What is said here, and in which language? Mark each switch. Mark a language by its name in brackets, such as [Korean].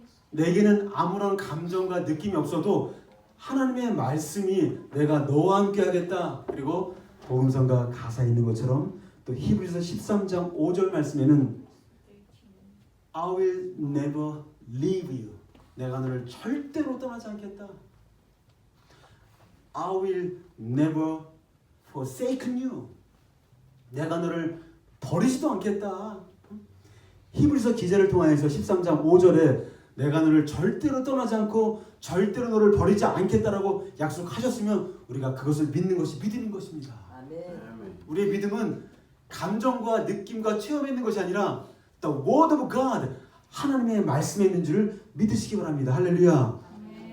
[Korean] 내게는 아무런 감정과 느낌이 없어도 하나님의 말씀이 내가 너와 함께 하겠다. 그리고 복음성가 가사에 있는 것처럼 또 히브리서 13장 5절 말씀에는 [English] I will never leave you. [Korean] 내가 너를 절대로 떠나지 않겠다. [English] I will never forsake you. [Korean] 내가 너를 버리지도 않겠다. 히브리서 기자를 통하여서 13장 5절에 내가 너를 절대로 떠나지 않고 절대로 너를 버리지 않겠다라고 약속하셨으면 우리가 그것을 믿는 것이 믿음인 것입니다. 아멘. 우리의 믿음은 감정과 느낌과 체험에 있는 것이 아니라 [English] The Word of God, [Korean] 하나님의 말씀에 있는 줄을 믿으시기 바랍니다. 할렐루야. 아멘.